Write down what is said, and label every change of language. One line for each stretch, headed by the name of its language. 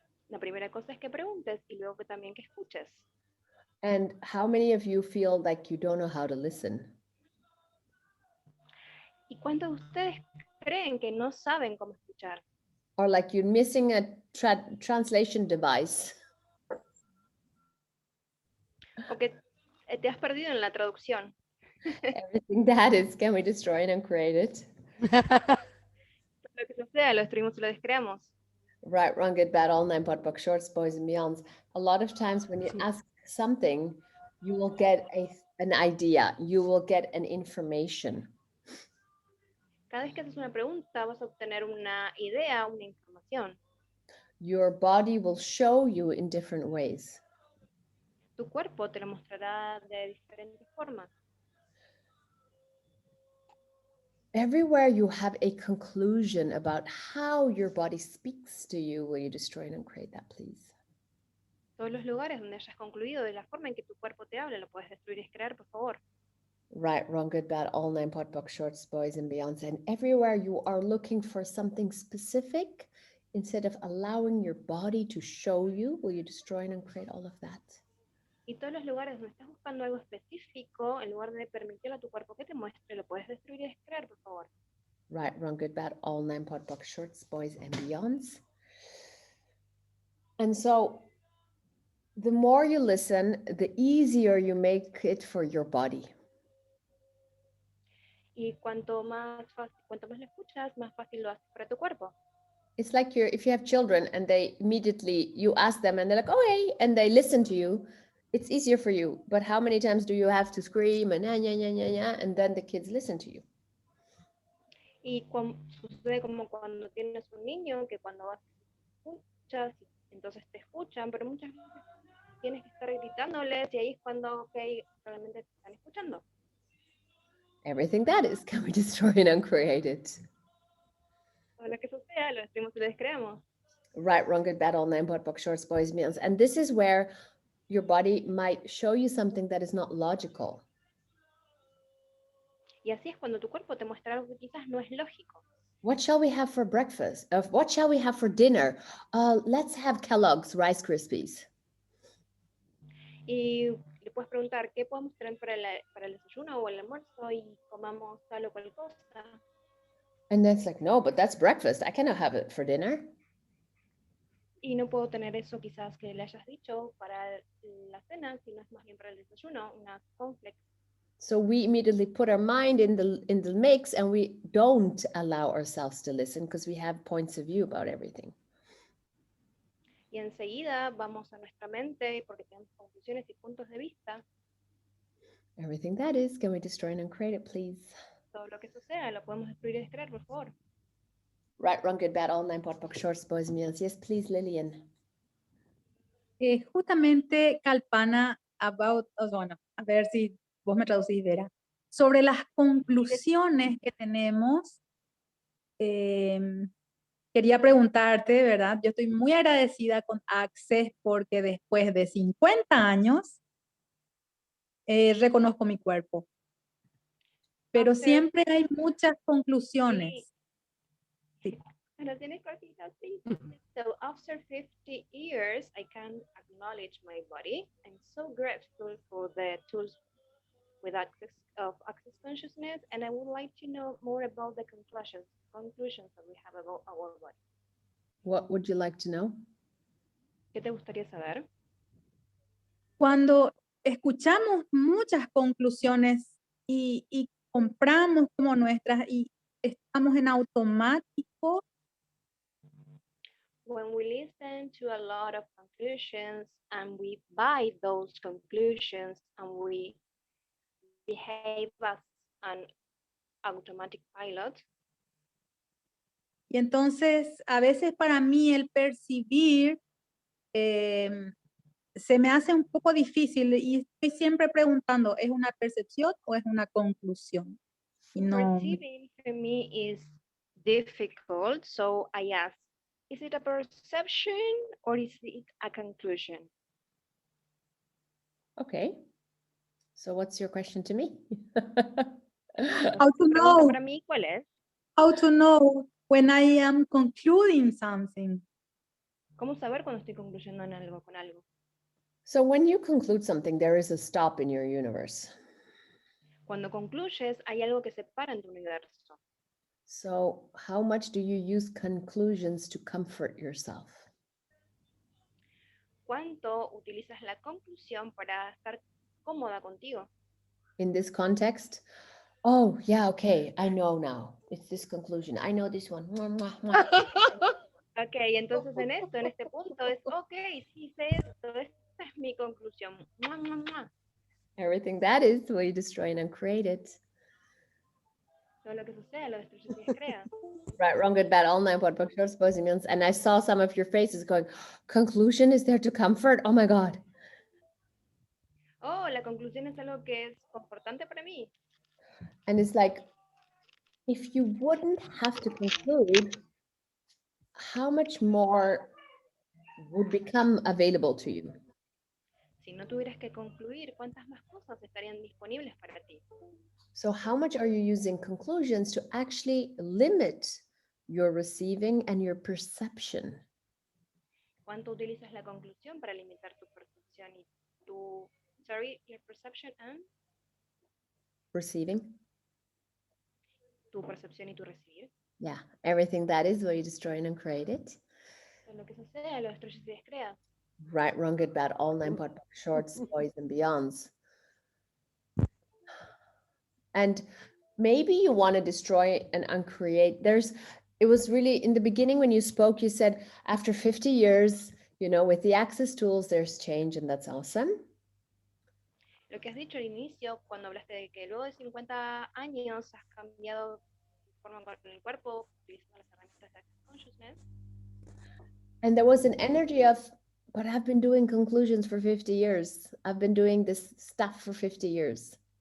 Spanish: La primera cosa es que preguntes y luego que también que escuches.
English: And how many of you feel like you don't know how to listen?
Spanish: ¿Y cuántos de ustedes creen que no saben cómo escuchar?
English: Or like you're missing a translation device.
Spanish: O que te has perdido en la traducción.
English: Everything that is, can we destroy and uncreate it?
Spanish: Lo que suceda, lo destruimos y lo descreamos.
English: Right, wrong, good, bad, all nine, pot, book, shorts, boys, and beyonds. A lot of times when you ask something, you will get an idea, you will get an information.
Spanish: Cada vez que haces una pregunta vas a obtener una idea, una información.
English: Your body will show you in different ways.
Spanish: Tu cuerpo te lo mostrará de diferentes formas.
English: Everywhere you have a conclusion about how your body speaks to you, will you destroy and uncreate that, please?
Spanish: Todos los lugares donde hayas concluido de la forma en que tu cuerpo te habla, lo puedes destruir y descrear, por favor.
English: Right, wrong, good, bad, all nine, pot, book, shorts, boys, and beyonds. And everywhere you are looking for something specific, instead of allowing your body to show you, will you destroy and uncreate all of that?
Spanish: Y todos los lugares donde estás buscando algo específico, en lugar de permitirle a tu cuerpo que te muestre, lo puedes destruir y descrear, por favor.
English: Right, wrong, good, bad, all nine, pot, book, shorts, boys, and beyonds. And so the more you listen, the easier you make it for your body.
Spanish: Y cuanto más lo escuchas, más fácil lo haces para tu cuerpo.
English: It's like if you have children and they immediately, you ask them and they're like, oh, hey, and they listen to you, it's easier for you. But how many times do you have to scream and and then the kids listen to you?
Spanish: Y sucede como cuando tienes un niño, que cuando vas escuchas, entonces te escuchan, pero muchas veces tienes que estar gritándoles y ahí es cuando, ok, realmente te están escuchando.
English: Everything that is, can we destroy and uncreate it?
Spanish: Todo lo que suceda, lo destruimos y lo descreamos.
English: Right, wrong, good, bad, all nine, pot, book, shorts, boys, meals. And this is where your body might show you something that is not logical.
Spanish: Y así es cuando tu cuerpo te muestra algo que quizás no es lógico.
English: What shall we have for breakfast? What shall we have for dinner? Let's have Kellogg's Rice Krispies.
Spanish: Y le puedes preguntar, ¿qué podemos tener para el desayuno o el almuerzo? Y comamos tal o cual cosa.
English: And then it's like, no, but that's breakfast. I cannot have it for dinner.
Spanish: Y no puedo tener eso quizás que le hayas dicho para la cena, sino es más bien para el desayuno, una cornflakes.
English: So we immediately put our mind in the mix and we don't allow ourselves to listen because we have points of view about everything.
Spanish: Y enseguida vamos a nuestra mente porque tenemos conclusiones y puntos de vista.
English: Everything that is, can we destroy and uncreate it, please?
Spanish: Todo lo que suceda lo podemos destruir y descrear, por favor.
English: Right, wrong, good, bad, all nine, pot, book, shorts, boys, meals. Yes, please, Lillian.
Spanish: Justamente, Kalpana, bueno, a ver si vos me traducís, Vera, sobre las conclusiones que tenemos, quería preguntarte, ¿verdad? Yo estoy muy agradecida con Access porque después de 50 años reconozco mi cuerpo. Pero siempre hay muchas conclusiones. Sí. Lo tienes cortito, sí.
English: So after 50 years, I can acknowledge my body. I'm so grateful for the tools with access consciousness, and I would like to know more about the conclusions that we have about our body. What would you like to know?
Spanish: ¿Qué te gustaría saber? Cuando escuchamos muchas conclusiones y compramos como nuestras y estamos en automático.
English: When we listen to a lot of conclusions and we buy those conclusions and we behave as an automatic pilot.
Spanish: Y entonces, a veces para mí el percibir se me hace un poco difícil y estoy siempre preguntando, ¿es una percepción o es una conclusión? Y no.
English: Perceiving for me is difficult, so I ask, is it a perception or is it a conclusion? Okay. So what's your question to me? How to know?
Spanish: Para mí, ¿cuál es?
English: How to know when I am concluding something?
Spanish: ¿Cómo saber cuando estoy concluyendo en algo, con algo?
English: So when you conclude something, there is a stop in your universe.
Spanish: Cuando concluyes, hay algo que se para en tu universo.
English: So how much do you use conclusions to comfort yourself?
Spanish: ¿Cuánto utilizas la conclusión para estar cómoda contigo.
English: In this context, oh, yeah, okay, I know now. It's this conclusion. I know this one. Mwah, mwah, mwah.
Spanish: Ok, entonces en este punto es, ok, sí sé esto, esta es mi conclusión. Mua, mua, mua.
English: Everything that is, will you destroy and uncreate it?
Spanish: Todo lo que sucede, lo destruyes y descreas.
English: Right, wrong, good, bad, all 9 what book short boys and beyonds. And I saw some of your faces going, conclusion is there to comfort? Oh my God.
Spanish: Oh, la conclusión es algo que es confortante para mí.
English: And it's like, if you wouldn't have to conclude, how much more would become available to you?
Spanish: Si no tuvieras que concluir, ¿cuántas más cosas estarían disponibles para ti?
English: So how much are you using conclusions to actually limit your receiving and your perception?
Spanish: ¿Cuánto utilizas la conclusión para limitar tu percepción y tu,
English: your perception and Receiving?
Spanish: tu percepción y tu recibir?
English: Yeah, everything that is, will you destroy and uncreate it?
Spanish: Todo lo que sucede, lo destruyes y descreas.
English: Right, wrong, good, bad, all 9 pot shorts, boys and beyonds. And maybe you want to destroy and uncreate. It was really in the beginning when you spoke, you said after 50 years, with the access tools, there's change, and that's awesome.
Spanish: Lo que has dicho al inicio, cuando hablaste de que luego de 50 años has cambiado tu forma con el cuerpo, utilizando las herramientas de Access Consciousness,
English: And there was an energy of, but I've been doing conclusions for 50 years. I've been doing this stuff for 50 years.